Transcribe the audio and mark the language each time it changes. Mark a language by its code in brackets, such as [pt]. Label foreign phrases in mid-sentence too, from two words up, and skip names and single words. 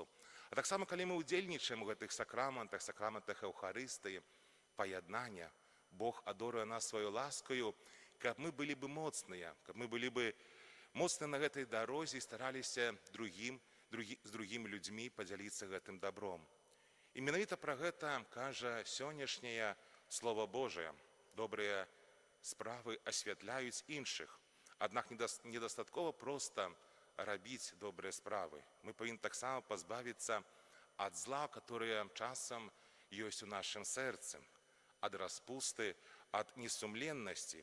[uk] А так само, коли ми удільничаємо в цих сакраментах Евхаристії, поєднання, Бог одарує нас своєю ласкою, щоб ми були б моцні, щоб ми були б моцні на цій дорозі і старалися з другими людьми поділитися цим добром. [be] І менавіта про гэта кажа сённяшняе Слово Божие. Добрыя справы асвятляюць іншых. Аднак недастаткова проста рабіць добрыя справы. Мы павінны таксама пазбавіцца ад зла, которое часам ёсць у нашым сэрцы, ад распусты, ад несумленнасці.